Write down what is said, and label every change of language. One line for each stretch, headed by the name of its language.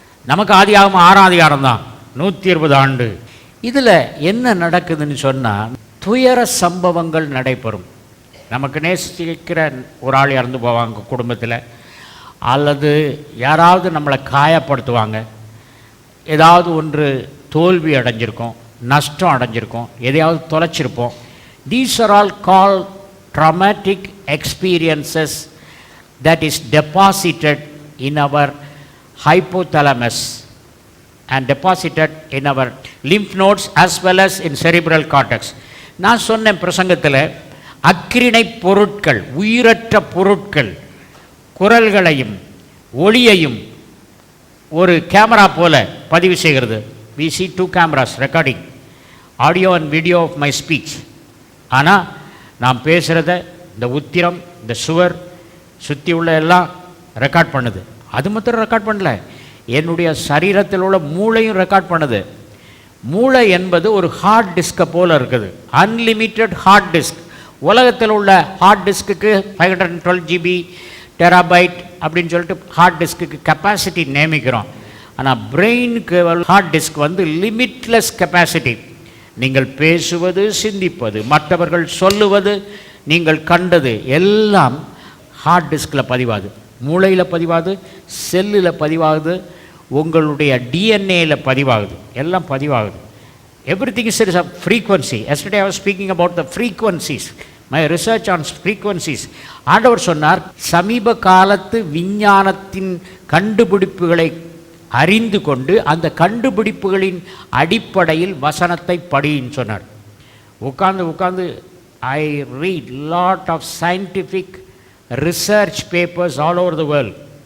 Tamil: நமக்கு ஆதியாகமம் 6ஆம் அதிகாரம் தான் 120 ஆண்டு. இதில் என்ன நடக்குதுன்னு சொன்னால், துயர சம்பவங்கள் நடைபெறும். நமக்கு நேசிக்கிற ஒரு ஆள் இறந்து போவாங்க குடும்பத்தில், அல்லது யாராவது நம்மளை காயப்படுத்துவாங்க, ஏதாவது ஒன்று தோல்வி அடைஞ்சிருக்கோம், நஷ்டம் அடைஞ்சிருக்கோம், எதையாவது தொலைச்சிருப்போம்.
English: These are all called traumatic experiences that is deposited in our hypothalamus and deposited in our lymph nodes as well as in cerebral cortex.
Tamil: நான் சொன்ன பிரசங்கத்தில் அக்கிரிணை பொருட்கள், உயிரற்ற பொருட்கள் குரல்களையும் ஒளியையும் ஒரு கேமரா போல பதிவு செய்கிறது.
English: We see 2 cameras recording audio and video of my speech.
Tamil: ஆனால் நான் பேசுகிறத இந்த உத்திரம், இந்த சுவர் சுற்றி உள்ள எல்லாம் ரெக்கார்ட் பண்ணுது. அது மாத்திரம் ரெக்கார்ட் பண்ணல, என்னுடைய சரீரத்தில் உள்ள மூளையும் ரெக்கார்ட் பண்ணுது. மூளை என்பது ஒரு ஹார்ட் டிஸ்கை போல் இருக்குது, அன்லிமிட்டெட் ஹார்ட் டிஸ்க். உலகத்தில் உள்ள ஹார்ட் டிஸ்க்கு 512 GB டெராபைட் அப்படின்னு சொல்லிட்டு ஹார்ட் டிஸ்க்கு கெப்பாசிட்டி நியமிக்கிறோம். ஆனால் பிரெயினுக்கு ஹார்ட் டிஸ்க் வந்து லிமிட்லெஸ் கெப்பாசிட்டி. நீங்கள் பேசுவது, சிந்திப்பது, மற்றவர்கள் சொல்லுவது, நீங்கள் கண்டது எல்லாம் ஹார்ட் டிஸ்கில் பதிவாகுது, மூளையில் பதிவாகுது, செல்லில் பதிவாகுது, உங்களுடைய டிஎன்ஏயில் பதிவாகுது, எல்லாம் பதிவாகுது.
English: Everything is a frequency. Yesterday I was speaking about the frequencies, my research on frequencies.
Tamil: ஆண்டவர் சொன்னார், சமீப காலத்து விஞ்ஞானத்தின் கண்டுபிடிப்புகளை அறிந்து கொண்டு அந்த கண்டுபிடிப்புகளின் அடிப்படையில் வசனத்தை படின்னு சொன்னார். உட்காந்து
English: I read lot of scientific research papers all over the world.